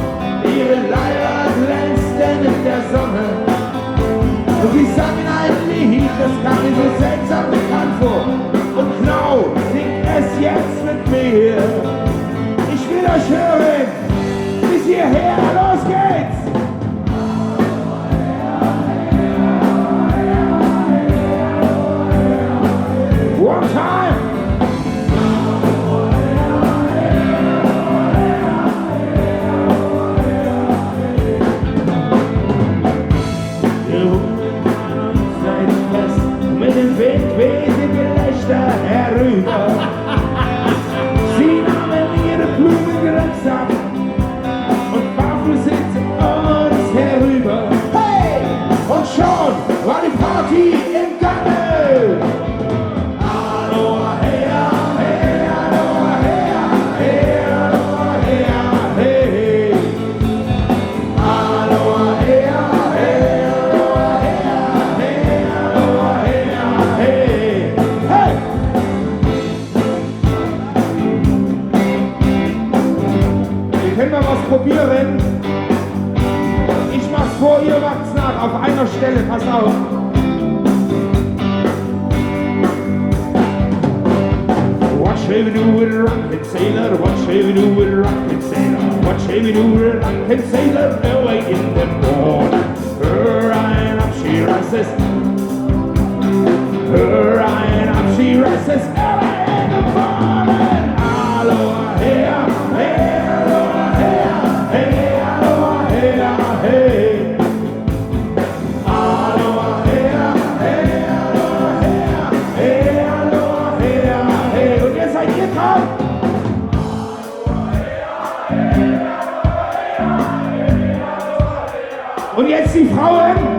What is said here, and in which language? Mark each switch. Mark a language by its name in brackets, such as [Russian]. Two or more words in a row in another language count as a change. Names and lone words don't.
[German] Ihre Leiber glänzten in der Sonne und sie sangen ein Lied, das kam mir so seltsam bekannt vor. Und Knau singt es jetzt mit mir. Ich will euch hören, bis hierher, los geht's! [English] One time! [German] Seid fest, mit dem Wind weht ihr Gelächter herüber. Sie nahmen ihre Blumengrenz ab und warfen sie zu uns herüber. Hey! Und schon war die Party im Gange! Aloha, hey, hey, aloha, hey, hey, aloha, hey, hey. Aloha, hey, hey, aloha, hey, hey, aloha, hey, hey. Hey! Können wir was probieren? Ich mach's vor, ihr macht's nach, auf einer Stelle, pass auf. [English] What shall we do with a rockin' sailor? What shall we do with a rockin' sailor? What shall we do with a rockin' sailor? Away in the morning, her and up she rises. Her and up she rises. Away in the morning, aloha, hey, hey. [German] Und jetzt seid ihr dran! Und jetzt die Frauen!